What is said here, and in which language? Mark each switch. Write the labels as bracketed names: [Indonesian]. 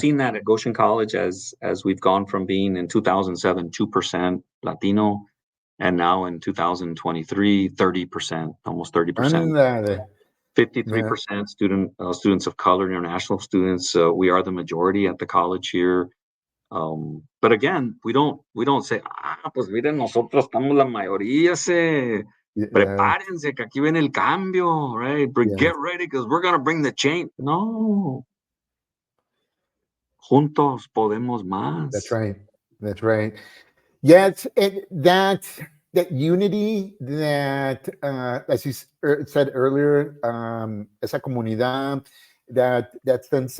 [English] seen that at Goshen College as we've gone from being in 2007 2% Latino, and now in 2023 30%, almost 30%. ándale. Yeah. 53% students of color, international students. We are the majority at the college here. But again, we don't say, [Spanish] pues miren, nosotros estamos la mayoría, se Yes. prepárense que aquí viene el cambio, right? [English] But Yes. get ready because we're gonna bring the change. [Spanish] No, juntos podemos [English] That's right. That's right. Yes, that unity that, as you said earlier, [Spanish] esa comunidad, [English] that sense